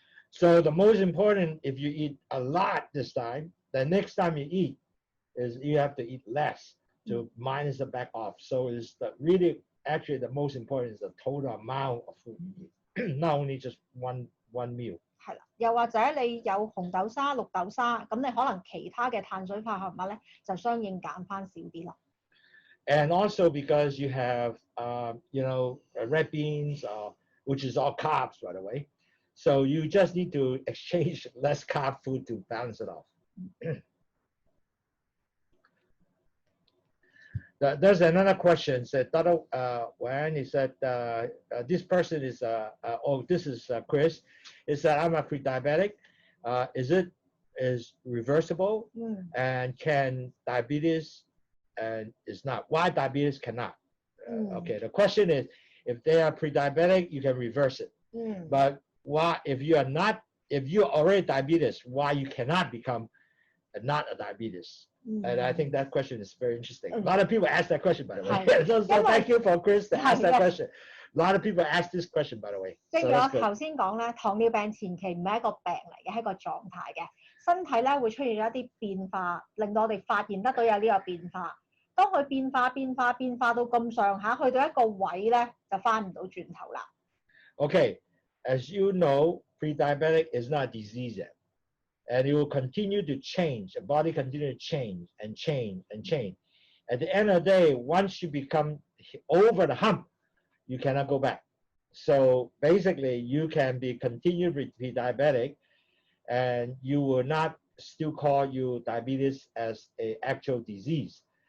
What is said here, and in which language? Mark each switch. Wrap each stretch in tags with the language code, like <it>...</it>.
<en>So the most important, if you eat a lot this time, the next time you eat is you have to eat less to minus the back off. So it's really actually the most important is the total amount of food you eat, not only just one meal.</en> <yue>係啦，又或者你有紅豆沙、綠豆沙，咁你可能其他嘅碳水化合物咧，就相應減翻少啲咯。</yue> <en>And also because you have, red beans, which is all carbs, by the way. So you just need to exchange less carb food to balance it off. There's another question. Said, when he said, this person is, this is Chris. Is that I'm a pre-diabetic. Is reversible and can diabetes and is not. Why diabetes cannot? Okay, the question is, if they are pre-diabetic, you can reverse it. But why, if you are not, if you're already diabetes, why you cannot become not a diabetes? And I think that question is very interesting. A lot of people ask that question, by the way. So thank you for Chris to ask that question. A lot of people ask this question, by the way.</en> <yue>正如我頭先講咧，糖尿病前期唔係一個病嚟嘅，係一個狀態嘅。身體咧會出現咗一啲變化，令到我哋發現得到有呢個變化。當佢變化到咁上下，去到一個位咧，就翻唔到轉頭啦。</yue> <en>Okay, as you know, pre-diabetic is not a disease yet. And it will continue to change. The body continue to change and change and change. At the end of the day, once you become over the hump, you cannot go back. So basically, you can be continued with pre-diabetic, and you will not still call you diabetes as an actual disease.</en>